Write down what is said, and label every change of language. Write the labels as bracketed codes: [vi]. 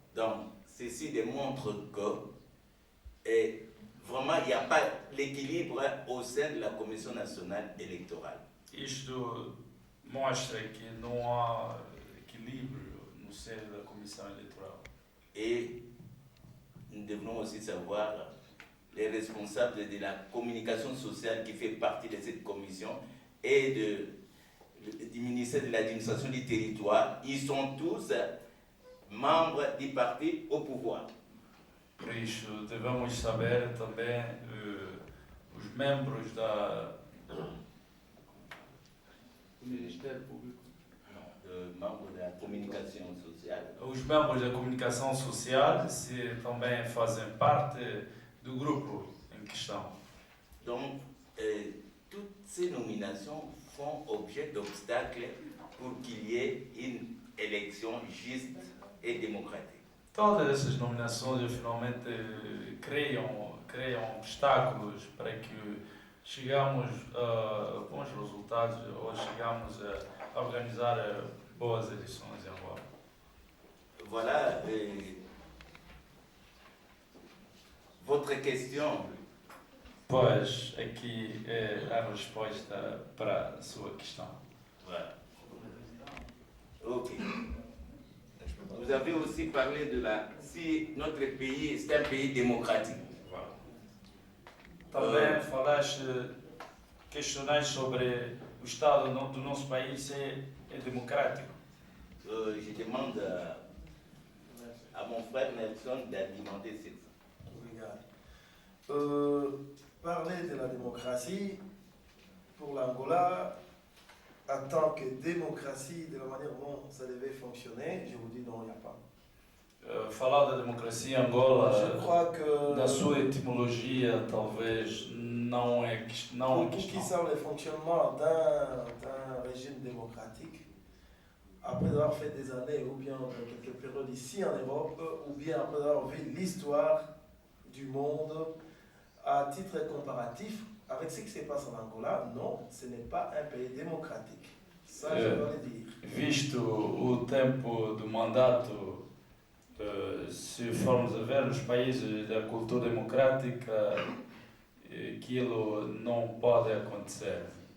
[fr] Donc, ceci démontre que vraiment, il n'y a pas l'équilibre au sein de la Commission nationale électorale. [pt] Isto mostra que não há equilíbrio no seio da Comissão Eleitoral. [fr] Et nous devons aussi savoir les responsables de la communication sociale qui fait partie de cette commission et du ministère de l'administration du territoire. Ils sont tous membres du parti au pouvoir. [pt] Por isso, devemos saber também os membros do Ministério Público. Membres da comunicação social. Os membros da comunicação social se também fazem parte do grupo em questão. [fr] Donc, toutes ces nominations font objet d'obstacles pour qu'il y ait une élection juste et démocratique. [pt] Todas essas nominações finalmente criam obstáculos para que chegamos a bons resultados ou chegamos a organizar boas eleições em Angola. [fr] Voilà votre question. [pt] Pois aqui é a resposta para a sua questão. [fr] Voilà. Ok. Vous avez aussi parlé de si notre pays est un pays démocratique. [pt] Também falaste, questionaste sobre o estado do nosso país é democrático. [fr] Je demande à mon frère Nelson d'argumenter sur ça. [pt] Obrigado. [fr] Parler de la démocratie pour l'Angola en tant que démocratie, de la manière dont ça devait fonctionner, je vous dis non, il n'y a pas. [pt] Falar da democracia em Angola, [fr] Je crois que [pt] da sua etimologia, talvez não é [fr] pour qui [pt] questão. [fr] savent le fonctionnement d'un régime démocratique, après avoir fait des années ou bien dans quelques périodes ici en Europe, ou bien après avoir vu l'histoire du monde à titre comparatif avec ce qui se passe en Angola, non, ce n'est pas un pays démocratique. Ça, je dois le dire. [pt] Visto o tempo do mandato, se formos a ver nos países da cultura democrática, aquilo não pode acontecer.